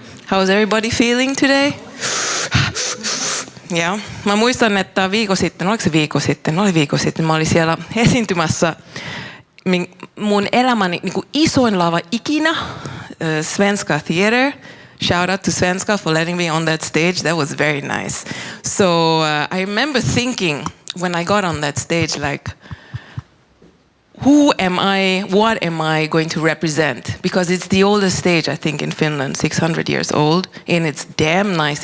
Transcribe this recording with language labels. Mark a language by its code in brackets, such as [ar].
[en] How's everybody feeling today? [fi] Ja, mä muistan, että viikko sitten, mä olin siellä esiintymässä mun elämäni niin kuin isoin lava ikinä, Svenska Theater. [en] Shout out to Svenska for letting me on that stage. That was very nice. So I remember thinking when I got on that stage, like, who am I, what am I going to represent? Because it's the oldest stage, I think, in Finland, 600 years old, and it's damn nice.